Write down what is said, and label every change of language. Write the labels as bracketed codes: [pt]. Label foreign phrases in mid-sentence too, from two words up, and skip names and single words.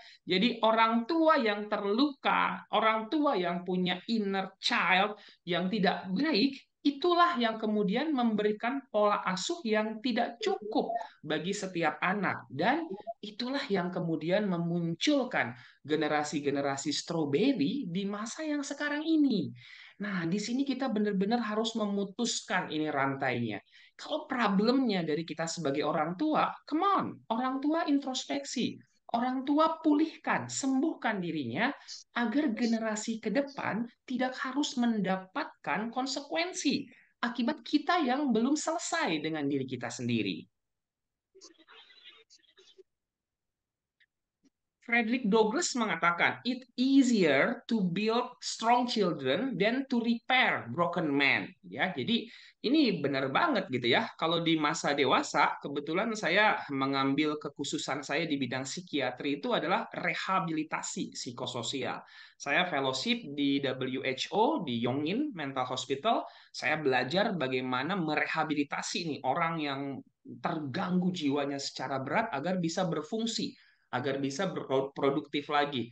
[id] Jadi orang tua yang terluka, orang tua yang punya [en] inner child [id] yang tidak baik, itulah yang kemudian memberikan pola asuh yang tidak cukup bagi setiap anak. Dan itulah yang kemudian memunculkan generasi-generasi stroberi di masa yang sekarang ini. Nah, di sini kita benar-benar harus memutuskan ini rantainya. Kalau problemnya dari kita sebagai orang tua, [en] come on, [id] orang tua introspeksi, orang tua pulihkan, sembuhkan dirinya agar generasi ke depan tidak harus mendapatkan konsekuensi akibat kita yang belum selesai dengan diri kita sendiri. Frederick Douglass mengatakan, [en] "It's easier to build strong children than to repair broken men." [id] Ya, jadi ini benar banget gitu ya. Kalau di masa dewasa, kebetulan saya mengambil kekhususan saya di bidang psikiatri itu adalah rehabilitasi psikososial. Saya fellowship di WHO di Yongin Mental Hospital. Saya belajar bagaimana merehabilitasi nih orang yang terganggu jiwanya secara berat agar bisa berfungsi, agar bisa produktif lagi.